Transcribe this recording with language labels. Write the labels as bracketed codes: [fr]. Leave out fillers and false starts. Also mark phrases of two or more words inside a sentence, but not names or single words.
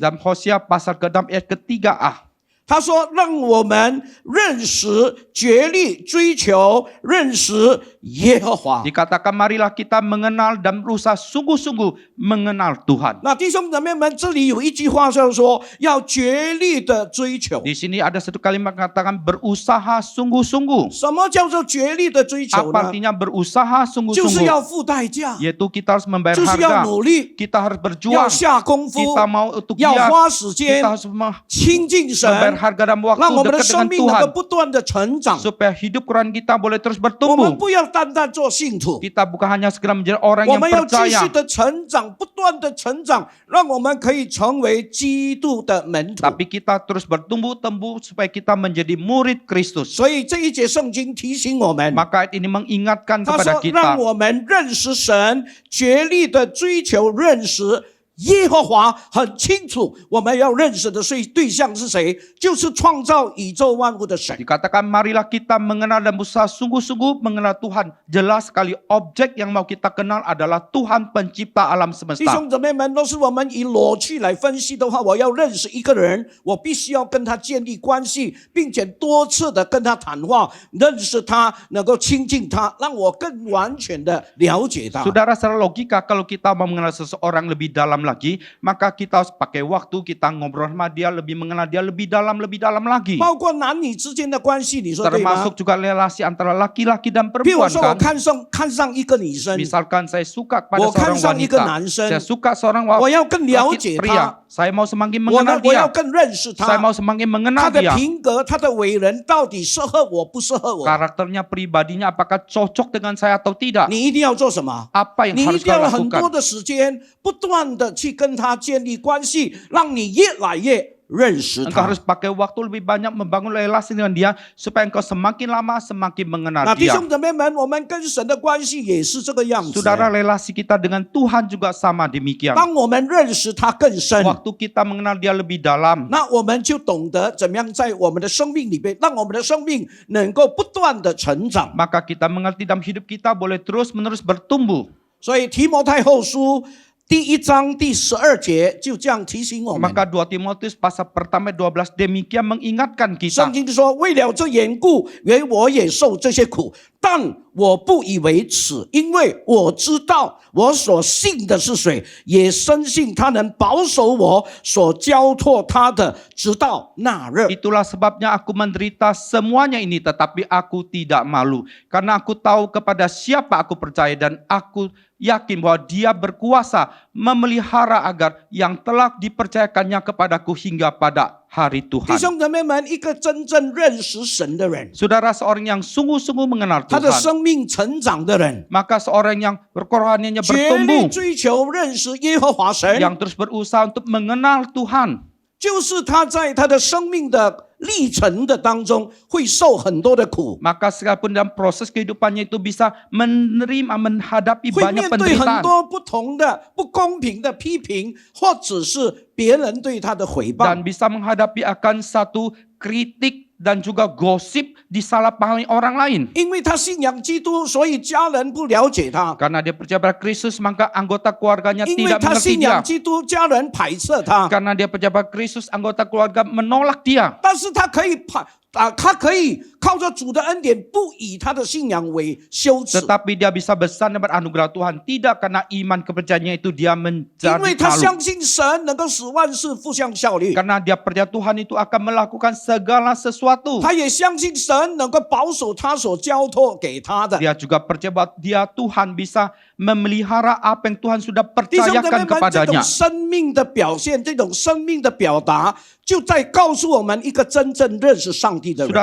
[id] Dalam Hosea pasal ke-6 ayat ke-3a. [zh] 他说：“让我们认识、竭力追求认识耶和华。” [id] Dikatakan marilah kita mengenal dan berusaha sungguh-sungguh mengenal Tuhan. [zh] 那弟兄姊妹们，这里有一句话叫做要竭力的追求。 [id] Di sini ada satu kalimat mengatakan berusaha sungguh-sungguh. [zh] 什么叫做竭力的追求 [id] Apa [zh] 呢？ [id] artinya berusaha [zh] 就是 [id] sungguh-sungguh? [zh] 要付代价， [id] Yaitu kita harus membayar [zh] 就是要 [id] harga. [zh] 努力， [id] Kita harus [zh] 要 [id] berjuang. [zh] 下功夫， [id] Kita mau untuk [zh] 要 [id] giat. [zh] 花时间 [id] Kita harus [zh] 亲近 [id] membayar [zh] 神， [id] harga dan waktu [zh] 让我们的 [id] dekat [zh] 生 [id] dengan [zh] 命能够 [id] Tuhan. [zh] 不断的成长。 [id] Supaya hidup Quran kita boleh terus [zh] 我们 [id] bertumbuh. [zh] 不要单单做信徒， [id] Kita bukan hanya segera menjadi orang [zh] 我 [id] yang [zh] 们要继 [id] percaya. [zh] 续的成长，不断的成长，让我们可以成为基督的门徒。 [id] Tapi kita terus bertumbuh-tumbuh supaya kita menjadi murid Kristus. [zh] 所以这一节圣经提醒我们， [id] Maka ayat ini mengingatkan [zh] 他 [id] kepada [zh] 说：“让 [id] kita. [zh] 我们认识神，竭力的追求认识耶和华。很清楚，我们要认识的对象是谁？就是创造宇宙万物的神。 [id] Dikatakan marilah kita mengenal dan berusaha sungguh-sungguh mengenal Tuhan. Jelas sekali objek yang mau kita kenal adalah Tuhan pencipta alam [zh] 弟 [id] semesta. [zh] 兄姊妹们，若是我们以逻辑来分析的话，我要认识一个人，我必须要跟他建立关系，并且多次的跟他谈话，认识他，能够亲近他，让我更完全的了解他。 [id] Saudara, secara logika kalau kita mau mengenal seseorang lebih dalam lagi, maka kita harus pakai waktu, kita ngobrol sama dia, lebih mengenal dia lebih dalam lagi. [zh] 包括男女之间的关系，你说对吗？ [id] Termasuk juga relasi antara laki-laki dan [zh] 譬如 [id] perempuan [zh] 说，我 [id] kan. [zh] 看上一个女生， [id] Misalkan saya suka kepada [zh] 我看 [id] seorang [zh] 上一个 [id] wanita, [zh] 男生， [id] saya suka seorang [zh] 我要更了 [id] laki [zh] 解 [id] pria, [zh] 他， [id] saya mau semakin [zh] 我呢 [id] mengenal [zh] 我要 [id] dia, [zh] 更认识 [id] saya [zh] 他， [id] mau semakin [zh] 他 [id] mengenal [zh] 的 [id] dia. [zh] 品格、他的为人到底适合我不适合我？ [id] Karakternya, pribadinya apakah cocok dengan saya atau tidak? [zh] 你一定要做什么？ [id] Apa yang [zh] 你一 [id] harus [zh] 定要 [id] kita [zh] 很多 [id] lakukan? [zh] 的时间，不断的去跟他建立关系，让你越来越认识 [id] Engkau [zh] 他。 [id] harus pakai waktu lebih banyak membangun relasi dengan dia supaya engkau semakin lama semakin mengenal [zh] 那弟 [id] dia. [zh] 兄姊妹们，我们跟神的关系也是这个样子。 [id] Saudara, relasi kita dengan Tuhan juga sama demikian. [zh] 当我们认识他更深， [id] Waktu kita mengenal dia lebih dalam, [zh] 那我们就懂得怎么样在我们的生命里边，让我们的生命能够不断的成长。 [id] maka kita mengerti dalam hidup kita boleh terus-menerus bertumbuh. [zh] 所以提摩太后书第1章第12节就这样提醒我们。 [id] Maka 2 Timotius pasal pertama 12 demikian mengingatkan kita. [zh] 圣经说：“为了这缘故，原我也受这些苦，但我不以为耻，因为我知道我所信的是谁，也深信他能保守我所交托他的，直到那日。” [id] Itulah sebabnya aku menderita semuanya ini, tetapi aku tidak malu. Karena aku tahu kepada siapa aku percaya dan aku yakin bahwa dia berkuasa memelihara agar yang telah dipercayakannya kepadaku hingga pada hari [zh] 弟 [id] Tuhan. [zh] 兄姊妹们，一个真正认识神的人， [id] Saudara, seorang yang sungguh-sungguh mengenal [zh] 他的 [id] Tuhan, [zh] 生命成长的人， [id] maka seorang yang kerohaniannya [zh] 竭力 [id] bertumbuh, [zh] 追求认识耶和华神， [id] yang terus berusaha untuk mengenal Tuhan, [zh] 就是他在他的生命的历程的当中会受很多的苦， [id] maka sekalipun dalam proses kehidupannya itu bisa menerima, menghadapi [zh] 会 [id] banyak [zh] 面对很 [id] penderitaan [zh] 多不同的不公平的批评，或者是别人对他的毁谤 [id] dan。bisa menghadapi akan satu kritik dan juga gosip disalahpahami orang lain. [zh] 因为他信仰基督，所以家人不了解他； [id] Karena dia percaya pada Kristus, maka anggota keluarganya [zh] 因为 [id] tidak [zh] 他 [id] mengerti [zh] 信仰 [id] dia. [zh] 基督，家人排斥他。 [id] Karena dia percaya pada Kristus, anggota keluarga menolak dia. [zh] 但是他可以他可以靠着主的恩典，不以他的信仰为羞耻， [id] Tetapi dia bisa bersandar pada anugerah Tuhan. Tidak karena iman kepercayaannya itu dia [zh] 因 [id] menjadi [zh] 为他 [id] malu. [zh] 相信神能够使万事互相效力， [id] Karena dia percaya Tuhan itu akan melakukan segala sesuatu. [zh] 他也相信神能够保守他所交托给他的。 [id] Dia juga percaya bahwa dia Tuhan bisa memelihara apa yang Tuhan sudah [zh] 弟兄姊妹 [id] percayakan [zh] 们，这 [id] kepadanya. [zh] 种生命的表现，这种生命的表达，就在告诉我们一个真正认识上帝的人。